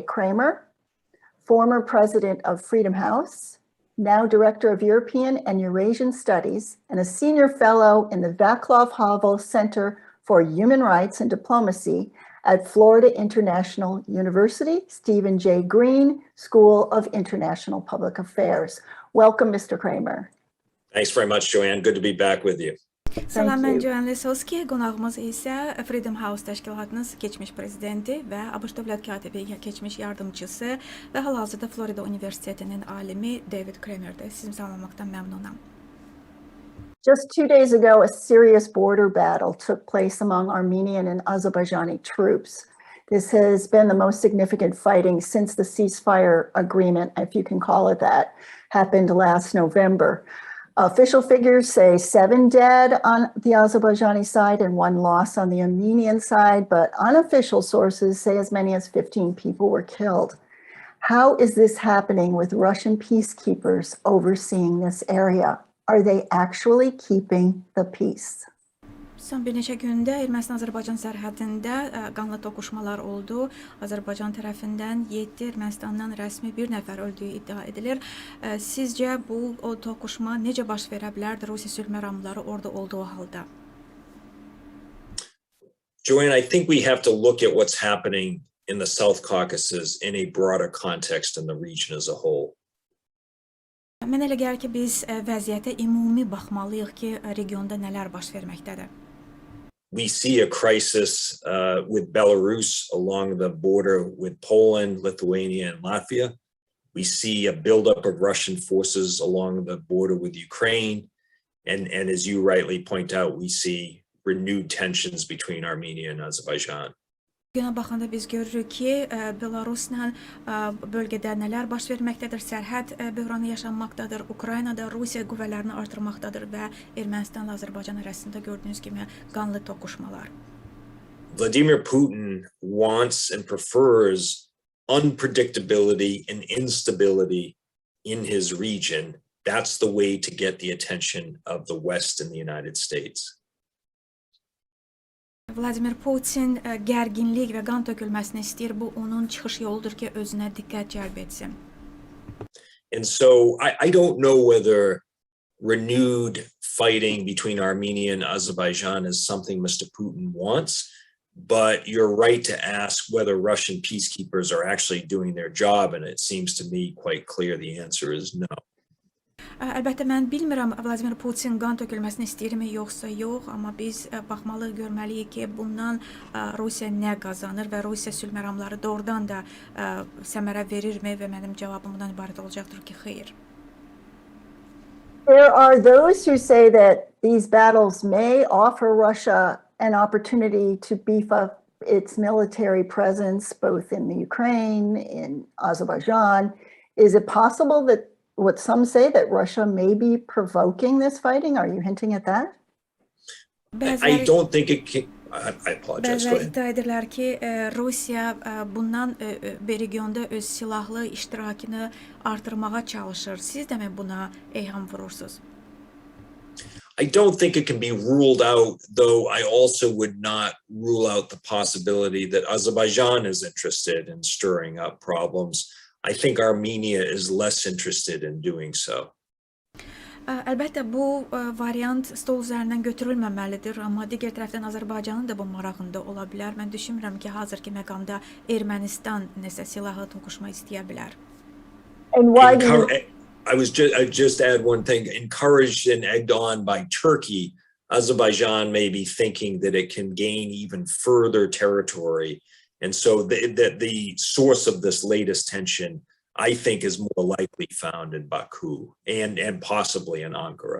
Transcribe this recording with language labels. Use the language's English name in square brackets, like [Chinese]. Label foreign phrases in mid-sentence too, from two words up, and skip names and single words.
[English] Kramer, former president of Freedom House, now director of European and Eurasian Studies, and a senior fellow in the Vaclav Havel Center for Human Rights and Diplomacy at Florida International University, Stephen J. Green School of International Public Affairs. Welcome, Mr. Kramer. Thanks very much, Joanne. Good to be back with you. [Azerbaijani] Salam, mən Joanne Lisosky, qonağımız isə Freedom House təşkilatının keçmiş prezidenti və ABŞ Dövlət katibi keçmiş yardımcısı və hal-hazırda Florida Universitetinin alimi David Kramer'dir. Sizi salamlamaqdan məmnunam. [English] Just 2 days ago, a serious border battle took place among Armenian and Azerbaijani troops. This has been the most significant fighting since the ceasefire agreement, if you can call it that, happened last November. Official figures say 7 dead on the Azerbaijani side and 1 loss on the Armenian side, but unofficial sources say as many as 15 people were killed. How is this happening with Russian peacekeepers overseeing this area? Are they actually keeping the peace? [Azerbaijani] Son bir neçə gündə Ermənistan-Azərbaycan sərhədində qanlı toqquşmalar oldu. Azərbaycan tərəfindən 7, Ermənistandan rəsmi 1 nəfər öldüyü iddia edilir. Sizcə bu toqquşma necə baş verə bilərdi Rusiya sülh məramları orada olduğu halda? [English] Joanne, I think we have to look at what's happening in the South Caucasus in a broader context in the region as a whole. [Azerbaijani] Mən elə gəlir ki, biz vəziyyətə ümumi baxmalıyıq ki, regionda nələr baş verməkdədir. [English] We see a crisis with Belarus along the border with Poland, Lithuania, and Latvia. We see a buildup of Russian forces along the border with Ukraine. And as you rightly point out, we see renewed tensions between Armenia and Azerbaijan. [Azerbaijani] Bugünə baxanda biz görürük ki, Belarusla bölgədə nələr baş verməkdədir, sərhəd böhranı yaşanmaqdadır, Ukraynada Rusiya qüvvələrini artırmaqdadır və Ermənistanla Azərbaycan arasında gördüyünüz kimi qanlı toqquşmalar. [English] Vladimir Putin wants and prefers unpredictability and instability in his region. That's the way to get the attention of the West and the United States. [Azerbaijani] Vladimir Putin gərginlik və qan tökülməsini istəyir. Bu onun çıxış yoludur ki, özünə diqqət cəlb etsin. [English] And so I don't know whether renewed fighting between Armenia and Azerbaijan is something Mr. Putin wants, but you're right to ask whether Russian peacekeepers are actually doing their job, and it seems to me quite clear the answer is no. [Azerbaijani] Əlbəttə, mən bilmirəm Vladimir Putin qan tökülməsini istəyirmi yoxsa yox, amma biz baxmalı, görməliyik ki, bundan Rusiya nə qazanır və Rusiya sülh məramları doğrudan da səmərə verirmi və mənim cavabım bundan ibarət olacaqdır ki, xeyr. [English] There are those who say that these battles may offer Russia an opportunity to beef up its military presence both in the Ukraine, in Azerbaijan. Is it possible that what some say that Russia may be provoking this fighting? Are you hinting at that? I don't think it can. I apologize. [Azerbaijani] Bəziləri iddia edirlər ki, Rusiya bundan regionda öz silahlı iştirakını artırmağa çalışır. Siz də mi buna eyham vurursunuz? [English] I don't think it can be ruled out, though I also would not rule out the possibility that Azerbaijan is interested in stirring up problems. I think Armenia is less interested in doing so. [Azerbaijani] Əlbəttə, bu variant stol üzərindən götürülməməlidir, amma digər tərəfdən Azərbaycanın da bu marağında ola bilər. Mən düşünmürəm ki, hazırki məqamda Ermənistan nəsə silahlı toqquşma istəyə bilər. [English] I just add one thing. Encouraged and egged on by Turkey, Azerbaijan may be thinking that it can gain even further territory. And so the source of this latest tension, I think, is more likely found in Baku and possibly in Ankara.